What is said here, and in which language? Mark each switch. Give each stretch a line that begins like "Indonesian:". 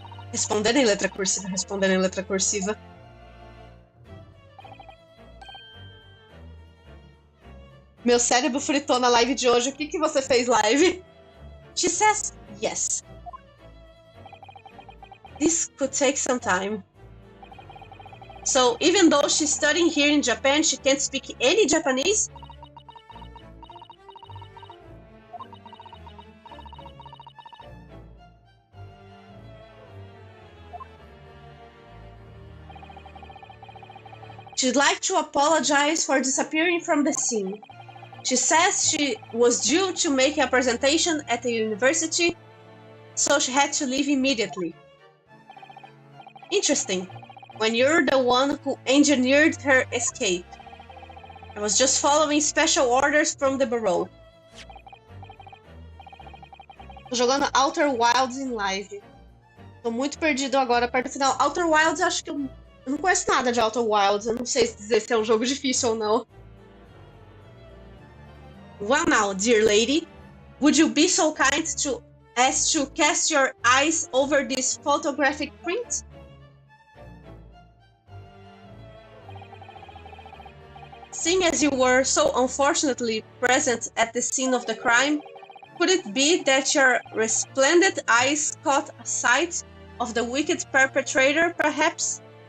Portuguese: Respondendo em letra cursiva. Meu cérebro fritou na live de hoje. O que você fez, live?
English: She says yes. This could take some time. So, even though she's studying here in Japan, she can't speak any Japanese? She'd like to apologize for disappearing from the scene. She says she was due to make a presentation at the university, so she had to leave immediately. Interesting. When you're the one who engineered her escape. I was just following special orders from the bureau.
Portuguese: Tô jogando Outer Wilds em live. Tô muito perdido agora, perto do final. Outer Wilds, acho que eu não conheço nada de Outer Wilds. Eu não sei dizer se é um jogo difícil ou não.
English: Well now, dear lady, would you be so kind as to cast your eyes over this photographic print? Seeing as you were so unfortunately present at the scene of the crime, could it be that your resplendent eyes caught a sight of the wicked perpetrator, perhaps?